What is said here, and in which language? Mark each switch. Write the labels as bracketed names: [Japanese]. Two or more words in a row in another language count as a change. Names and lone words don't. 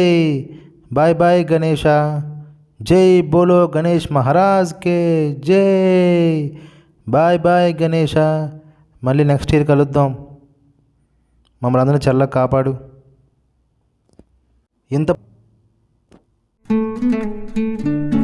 [English] bye bye Ganesha. [Hindi] जय बोलो गणेश महाराज की जय. [English] bye bye [Telugu] గణేష. మళ్ళీ [English] next year [Telugu] కలుద్దాం. మమ్మల్ని అందరినీ చల్లగా కాపాడు. ఇంత